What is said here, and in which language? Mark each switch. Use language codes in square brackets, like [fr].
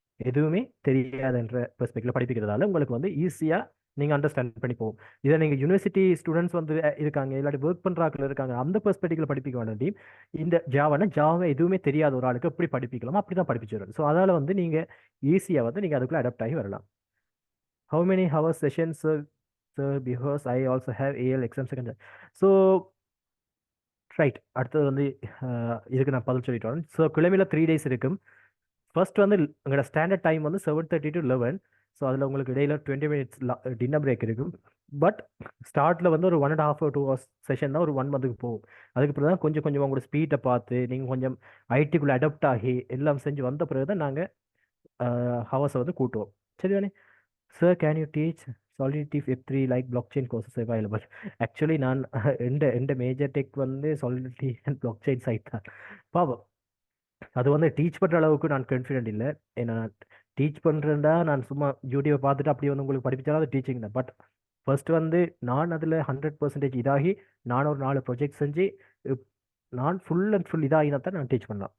[ta] எதுவுமே தெரியாதுன்ற பெர்ஸ்பெக்டிவ்ல படிப்பிக்கிறதால உங்களுக்கு வந்து ஈஸியாக நீங்கள் அண்டர்ஸ்டாண்ட் பண்ணி போகும். இதை நீங்கள் யூனிவர்சிட்டி ஸ்டூடெண்ட்ஸ் வந்து இருக்காங்க, இல்லாட்டி ஒர்க் பண்ணுறாக்கள் இருக்காங்க, அந்த பெர்ஸ்பெக்டிவ்ல படிப்பிக்க வேண்டிய இந்த ஜாவை எதுவுமே தெரியாத ஒரு ஆளுக்கு எப்படி படிப்பிக்கலாமோ அப்படி தான் படிப்பிச்சு வரும். ஸோ அதால் வந்து நீங்கள் ஈஸியாக வந்து நீங்கள் அதுக்குள்ளே அடாப்ட் ஆகி வரலாம். [en] How many hours sessions, sir, because I also have AL exam second. So, right. [ta] அடுத்தது வந்து இதுக்கு நான் பதில் சொல்லிட்டு வரேன். ஸோ கிழமையில் 3 days இருக்கும். ஃபர்ஸ்ட் வந்து உங்களோட ஸ்டாண்டர்ட் டைம் வந்து 7:30 to 11. ஸோ அதில் உங்களுக்கு இடையில 20 minutes டின்னர் பிரேக் இருக்கும். பட் ஸ்டார்ட்டில் வந்து ஒரு 1.5 or 2 hours செஷன் தான் ஒரு 1 மந்த்துக்கு போகும். அதுக்கு பிறகு தான் கொஞ்சம் கொஞ்சமாக உங்களோட ஸ்பீடை பார்த்து நீங்கள் கொஞ்சம் ஐடிக்குள்ளே அடாப்ட் ஆகி எல்லாம் செஞ்சு வந்த பிறகு தான் நாங்கள் ஹவர்ஸை வந்து கூட்டுவோம். சரிதானே? [en] Sir, can you teach Solidity F3 like blockchain courses available? [ta] Actually, நான் எந்த மேஜர் டெக் வந்து Solidity அண்ட் blockchain சைட் தான். பாவம் அது வந்து டீச் பண்ணுற அளவுக்கு நான் கான்ஃபிடென்ட் இல்லை. ஏன்னா டீச் பண்ணுறேன்டா நான் சும்மா யூடியூப் பார்த்துட்டு அப்படியே வந்து உங்களுக்கு படிப்பிச்சாலும் அது டீச்சிங் தான். பட் ஃபர்ஸ்ட் வந்து நான் அதில் 100% இதாகி நான் ஒரு 4 ப்ரொஜெக்ட் செஞ்சு நான் ஃபுல் அண்ட் ஃபுல் இதாகினா தான் நான் டீச் பண்ணலாம்.